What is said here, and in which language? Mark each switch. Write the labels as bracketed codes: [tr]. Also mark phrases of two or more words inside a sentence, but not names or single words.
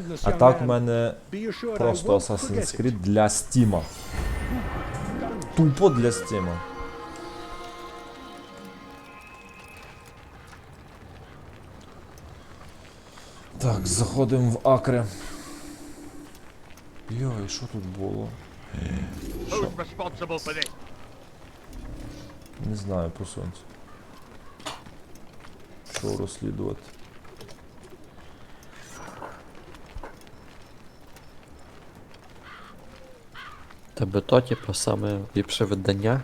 [uk] А так в мене просто Assassin's Creed для Steam. Тупо для Steam. Так, заходимо в Акре. Йой, що тут було? [en] Who's responsible for this? [uk] Не знаю, по сонцю. Що розслідувати? Тебе то, типу, саме ліпше видання?